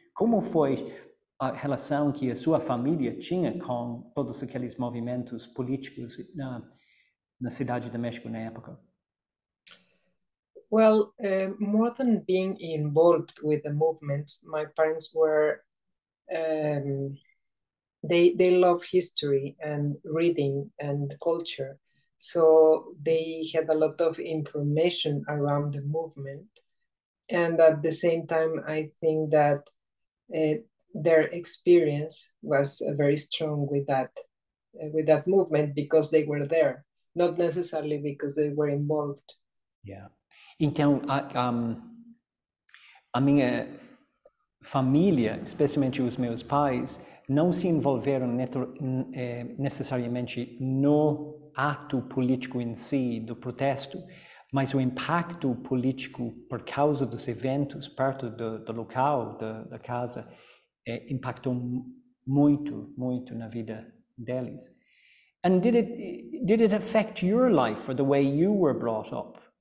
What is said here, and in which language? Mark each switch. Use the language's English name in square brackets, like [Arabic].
[Portuguese] Como foi a relação que a sua família tinha com todos aqueles movimentos políticos na cidade de México na época? [English] Well, more than being involved with the movements, my parents were, they love history and reading and culture. So they had a lot of information around the movement. And at the same time, I think that their experience was very strong with that movement because they were there, not necessarily because they were involved. Yeah. [Portuguese] Então, a minha família, especialmente os meus pais, não se envolveram necessariamente no ato político em si, do protesto, mas o impacto político por causa dos eventos perto do local, da casa, impactou muito, muito na vida deles. [English] And did it affect your life or the way you were brought up?